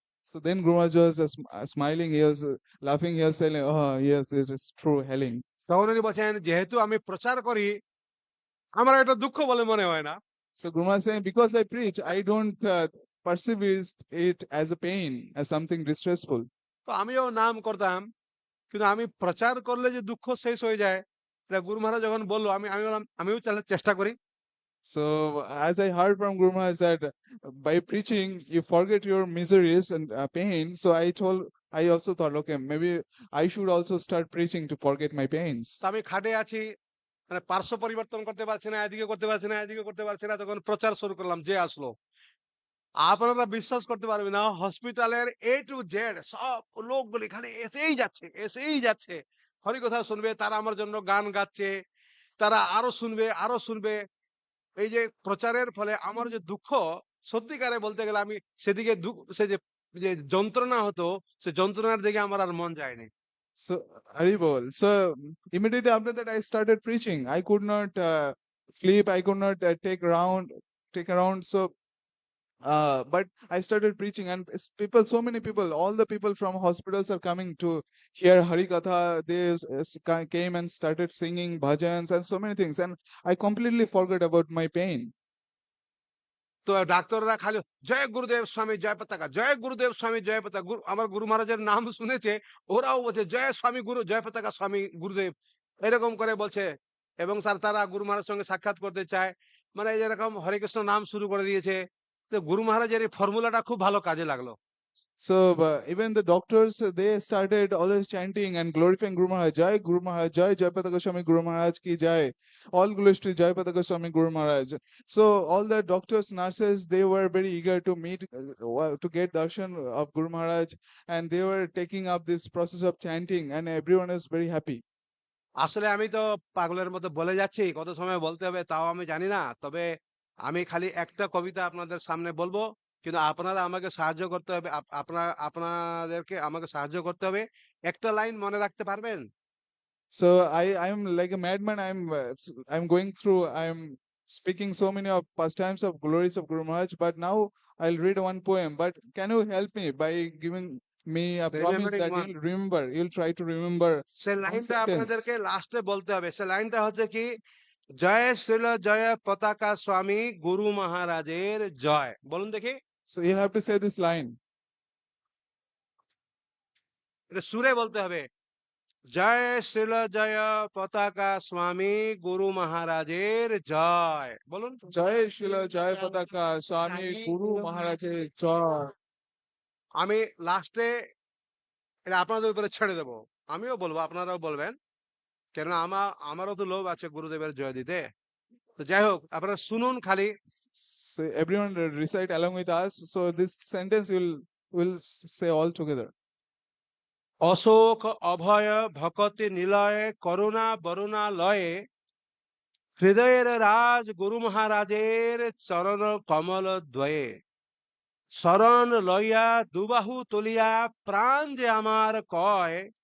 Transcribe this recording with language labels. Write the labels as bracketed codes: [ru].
[en] So then Guru Maharaj was smiling. He was laughing. He was saying, "Oh yes, it is true, helling." [bn] তখন উনি বলছেন যেহেতু আমি প্রচার করি, আমার এটা দুঃখ বলে মনে হয় না। [en] So Guru Maharaj saying, because I preach, I don't perceive it as a pain, as something distressful. [bn] তো আমিও নাম করতাম, কিন্তু আমি প্রচার করলে যে দুঃখ শেষ হয়ে যায়, এটা গুরু মহারাজ যখন বললো, আমি আমি বললাম আমিও তাহলে চেষ্টা করি। [en] So as I heard from Guru Maharaj that by preaching you forget your miseries and pain, so I also thought, okay, maybe I should also start preaching to forget my pains. [bn] তো আমি খাটে আছি, মানে পার্শ্ব পরিবর্তন করতে পারছি না, এদিকে করতে পারছি না, এদিকে করতে পারছি না, তখন প্রচার শুরু করলাম, যে আসলো। আপনারা বিশ্বাস করতে পারবেন না, হসপিটালের এ টু জেড সব লোকগুলো এখানে এসেই যাচ্ছে, এসেই যাচ্ছে, হরিকথা শুনবে, তারা আমার জন্য গান গাচ্ছে, তারা আরো শুনবে, আরো শুনবে। এই যে প্রচারের ফলে আমার যে দুঃখ, সত্যিকারে বলতে গেলে আমি সেদিকে সে যে যে যন্ত্রণা হতো, সে যন্ত্রণার দিকে আমার আর মন যায়নি। [en] So Haribol. So immediately after that, I started preaching. I could not sleep. I could not take around. So but I started preaching, and people, so many people, all the people from hospitals are coming to hear Harikatha. They came and started singing bhajans and so many things, and I completely forgot about my pain. [bn] তো ডাক্তাররা খালি জয় গুরুদেব স্বামী জয় পতাকা, জয় গুরুদেব স্বামী জয় পতাকা, আমার গুরু মহারাজের নাম শুনেছে, ওরাও বলছে জয় স্বামী গুরু জয় পতাকা স্বামী গুরুদেব, এরকম করে বলছে। এবং স্যার তারা গুরু মহারাজের সঙ্গে সাক্ষাৎ করতে চায়, মানে যেরকম হরে কৃষ্ণ নাম শুরু করে দিয়েছে। তো গুরু মহারাজের এই ফর্মুলাটা খুব ভালো কাজে লাগলো। [en] So even the doctors, they started always chanting and glorifying Guru Maharaj. Jai Guru Maharaj, Jai Jayapata Goswami Guru Maharaj ki Jai. All glories to Jayapata Goswami Guru Maharaj. So all the doctors, nurses, they were very eager to meet, to get darshan of Guru Maharaj, and they were taking up this process of chanting, and everyone is very happy. [bn] আসলে আমি তো পাগলের মতো বলে যাচ্ছি, কত সময় বলতে হবে তাও আমি জানি না। তবে আমি খালি একটা কবিতা আপনাদের সামনে বলবো, কিন্তু আপনারা আমাকে সাহায্য করতে হবে। আপনাদেরকে আমাকে সাহায্য করতে হবে। একটা লাইন মনে রাখতে পারবেন? [en] So I'm like a madman. I'm going through. I'm speaking so many of pastimes of glories of Guru Maharaj. But now I'll read one poem. But can you help me by giving me a promise remembering that one. you'll remember? You'll try to remember [bn] say [en] one [bn] লাইনটা [en] sentence. [bn] আপনাদেরকে লাস্টে বলতে হবে। সে লাইনটা হচ্ছে কি, জয় শ্রীল জয় পতাকা স্বামী গুরু মহারাজের জয়। বলুন দেখি। [en] So you'll have to say this line. [bn] এটা সুরে বলতে হবে। জয় শ্রীল জয় পতাকা স্বামী গুরু মহারাজের জয়। বলুন। Jai Srila Jai Pataka Swami Guru Maharaj Jai. আমি লাস্টে এটা আপনাদের উপরে ছেড়ে দেবো। আমিও বলবো, আপনারাও বলবেন, কেননা আমারও তো লোভ আছে গুরুদেবের জয় দিতে। তো যাই হোক, আপনারা শুনুন খালি। [en] So everyone recite along with us. So this sentence will say all together. [bn] Ashok অভয় ভকতি নিলয়ে করুণা বরুণালয়ে হৃদয়ের রাজ গুরু মহারাজের চরণ কমল দ্বয়ে শরণ লইয়া দুবাহু তুলিয়া প্রাণ যে আমার কয়